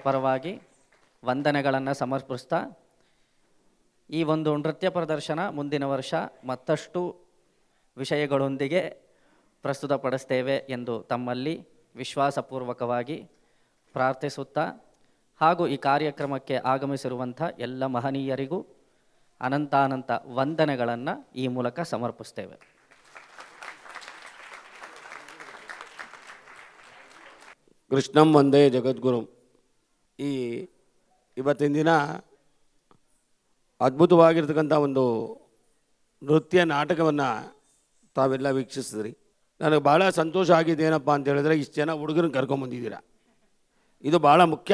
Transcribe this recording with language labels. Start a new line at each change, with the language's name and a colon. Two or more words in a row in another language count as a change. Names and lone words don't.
Kannada: ಪರವಾಗಿ ವಂದನೆಗಳನ್ನು ಸಮರ್ಪಿಸ್ತಾ, ಈ ಒಂದು ನೃತ್ಯ ಪ್ರದರ್ಶನ ಮುಂದಿನ ವರ್ಷ ಮತ್ತಷ್ಟು ವಿಷಯಗಳೊಂದಿಗೆ ಪ್ರಸ್ತುತಪಡಿಸ್ತೇವೆ ಎಂದು ತಮ್ಮಲ್ಲಿ ವಿಶ್ವಾಸಪೂರ್ವಕವಾಗಿ ಪ್ರಾರ್ಥಿಸುತ್ತಾ, ಹಾಗೂ ಈ ಕಾರ್ಯಕ್ರಮಕ್ಕೆ ಆಗಮಿಸಿರುವಂಥ ಎಲ್ಲ ಮಹನೀಯರಿಗೂ ಅನಂತಾನಂತ ವಂದನೆಗಳನ್ನು ಈ ಮೂಲಕ ಸಮರ್ಪಿಸ್ತೇವೆ.
Sanskrit: ಕೃಷ್ಣಂ ವಂದೇ ಜಗದ್ಗುರುಂ.
Kannada: ಇವತ್ತಿನ ದಿನ ಅದ್ಭುತವಾಗಿರ್ತಕ್ಕಂಥ ಒಂದು ನೃತ್ಯ ನಾಟಕವನ್ನು ತಾವೆಲ್ಲ ವೀಕ್ಷಿಸಿದ್ರಿ. ನನಗೆ ಭಾಳ ಸಂತೋಷ ಆಗಿದೆ ಏನಪ್ಪ ಅಂತ ಹೇಳಿದ್ರೆ, ಇಷ್ಟು ಜನ ಹುಡುಗರನ್ನ ಕರ್ಕೊಂಬಂದಿದ್ದೀರಾ. ಇದು ಭಾಳ ಮುಖ್ಯ.